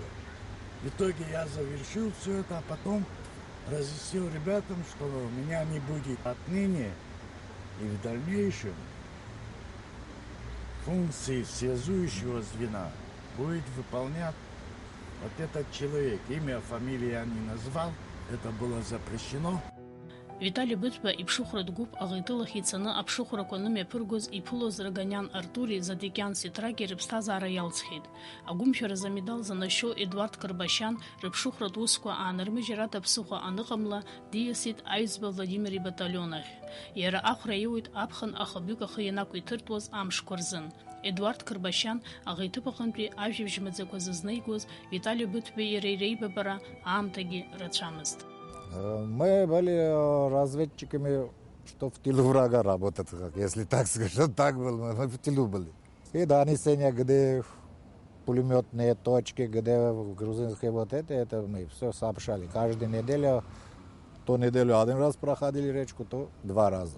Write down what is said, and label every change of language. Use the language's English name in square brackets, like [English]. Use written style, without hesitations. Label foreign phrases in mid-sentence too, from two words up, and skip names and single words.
[Russian] В итоге я завершил все это, а потом разъяснил ребятам, что меня не будет отныне и в дальнейшем функции связующего звена будет выполнять вот этот человек. Имя, фамилию я не назвал, это было запрещено. [Abkhazian] Витали Бытба иԥшыхәра дгәуп аӷитылахь ицаны аԥшыхәрақәа нымҩаԥыргоз иԥылоз Раганиан Артури Задикиан Ситраги рыԥсҭазаара иалҵхьеит. Агәымшәаразы амедал занашьо Едуард Карбашьан рыԥшыхәратә усқәа аанырмыжьрада ԥсыхәа аныҟамла диасит аҩӡба Владимир ибаталион ахь. Иара ахәра иуит аԥхын ахабҩык ахы ианақәиҭыртуаз амшқәа рзын. Едуард Карбашьан аӷиҭыԥ аҟынтәи ажәабжь маӡақәа зызнеигоз Витали Бытбеи иареи реибабара аамҭагьы рацәамызт. [Russian] Мы были разведчиками, что в тылу врага работать, если так скажем, так было, мы в тылу были. И донесения, где пулеметные точки, где грузинские вот это мы все сообщали. Каждую неделю, то неделю один раз проходили речку, то 2 раза.